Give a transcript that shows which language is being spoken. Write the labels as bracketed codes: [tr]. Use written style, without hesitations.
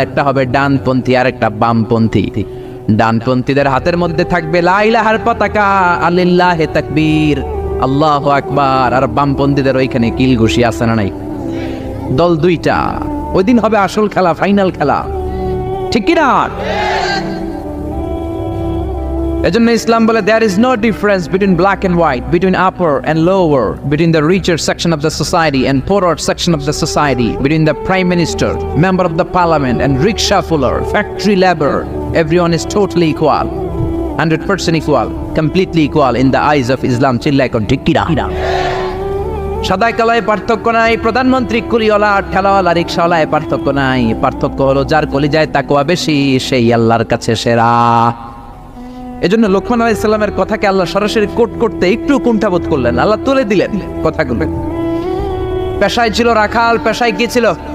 [bn] একটা হবে ডানপন্থী আর একটা বামপন্থী। ডানপন্থীদের হাতের মধ্যে থাকবে লা ইলাহার পতাকা, আলিল্লাহে তাকবীর, আল্লাহু আকবার। আর বামপন্থীদের ওইখানে কিল ঘুষি আছে না নাই? দল দুইটা। ওই দিন হবে আসল খেলা, ফাইনাল খেলা, ঠিক কি না? এজন্য ইসলাম বলে [en] there is no difference between black and white, between upper and lower, between the richer section of the society and poorer section of the society, between the prime minister, member of the parliament and rickshaw puller, factory laborer. Everyone is totally equal, 100% equal, completely equal in the eyes of Islam. [bn] চিল্লায় কোন ঠিক কি না? সাদায় কালায় পার্থক্য নাই, প্রধানমন্ত্রী কুলিওয়ালা ঠেলাওয়ালা রিক্সাওয়ালায় পার্থক্য নাই। পার্থক্য হলো যার কলিজায় তাকওয়া বেশি সেই আল্লাহর কাছে সেরা। এজন্য লোকমান আলাইহিস সালামের কথাকে আল্লাহ সরাসরি কোট করতে একটু কুণ্ঠাবোধ করলেন, আল্লাহ তুলে দিলেন কথাগুলো। পেশায় ছিল রাখাল। পেশায় কি ছিল?